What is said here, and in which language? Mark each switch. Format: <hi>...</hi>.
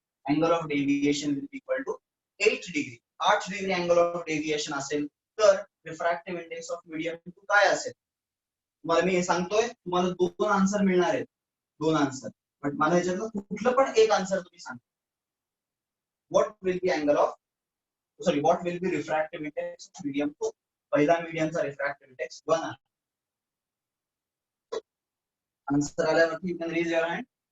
<en>Angle of deviation will be equal to 8 degree. 8 degree angle of deviation</en> <mr>असेल तर</mr> <en>refractive index of medium 2 काय असेल?</en> <mr>तुम्हाला मी सांगतोय, तुम्हाला दोन आन्सर मिळणार आहेत, दोन आन्सर. बट मला याच्यातलं कुठलं पण एक आन्सर तुम्ही सांगा.</mr> <en>What will be refractive index of medium 2?</en> <mr>पहिला मीडियमचा refractive index 1 आहे. आन्सर आल्यावरती</mr> <en>you can raise your hand.</en>